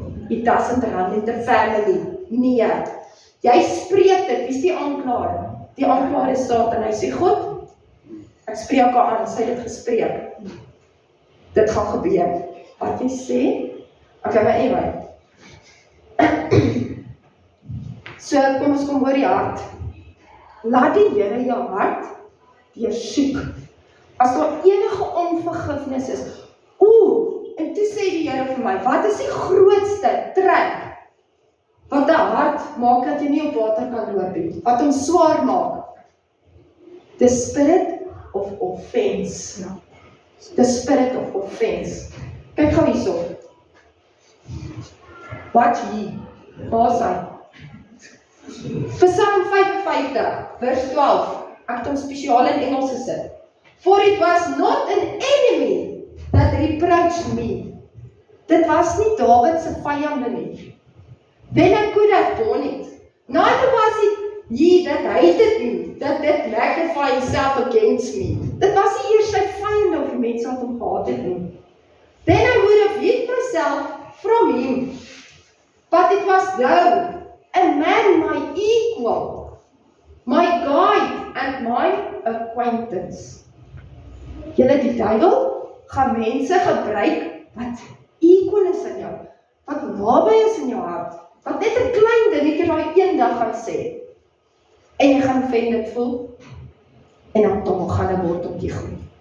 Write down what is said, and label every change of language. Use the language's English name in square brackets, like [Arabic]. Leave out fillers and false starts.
[English] It doesn't run in the family. [Afrikaans] Nee. Jy spreek dit, wie is die aanklaer? Die aanklaer is Satan, hy sê, God, ek spreek haar aan, sy het dit gespreek. Dit gaan gebeur. Wat jy sê? Okay, maar anyway. So, kom ons kom oor die hart. Laat die Here jou hart deursoek. As daar enige onvergifnis is, en toe sê die Here vir my, wat is die grootste trek wat 'n hart maak dat jy nie op water kan loop nie, wat hom swaar maak? [English] The spirit of offense. The spirit of offense. [Afrikaans] Kyk gou hierso. Wat hier? Waar is hy? Psalm 55, vers 12. Ek het hom spesiaal in Engels gesit. [English] For it was not an enemy that reproached me. [Afrikaans] Dit was nie Dawid se vyande nie. [English] Then I could have borne it. Neither was it ye that hated me, that magnify himself against me. [Afrikaans] Dit was nie eers sy vyande of die mense wat hom gehaat het nie. [English] Then I would have hid myself from him. But it was thou, a man my equal, my guide and my acquaintance. [Afrikaans] Julle, die duiwel gaan mense gebruik wat equal is in jou, wat naby is in jou hart, wat net 'n klein dingetjie daai eendag gaan sê. En jy gaan offended voel, en dan toch gaan 'n worteltjie groei.